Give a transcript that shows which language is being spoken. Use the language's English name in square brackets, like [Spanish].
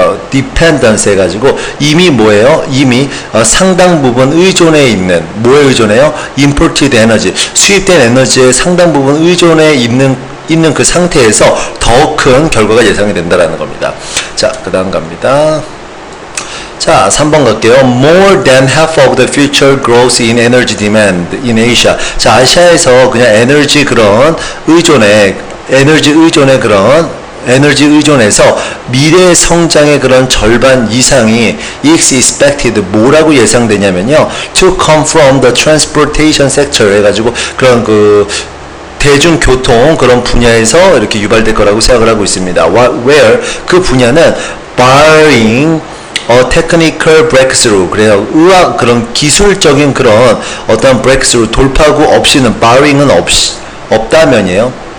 [Korean] dependence 해가지고 이미 뭐예요? 이미 상당 부분 의존해 있는, 뭐에 의존해요? [English] imported energy, [Korean] 수입된 에너지의 상당 부분 의존해 있는 그 상태에서 더 큰 결과가 예상이 된다라는 겁니다. 자, 그 다음 갑니다. 자, 3번 갈게요. [English] More than half of the future growth in energy demand in Asia. [Korean] 자, 아시아에서 그냥 에너지 의존에서 미래 성장의 그런 절반 이상이 [English] is expected, [Korean] 뭐라고 예상되냐면요, [English] to come from the transportation sector [Korean] 해가지고 그런 그 대중교통 그런 분야에서 이렇게 유발될 거라고 생각을 하고 있습니다. Where 그 분야는 [English] barring technical breakthrough, [Korean] 그래요. 그런 기술적인 그런 어떤 breakthrough, 돌파구 없이는, barring은 없다면이에요.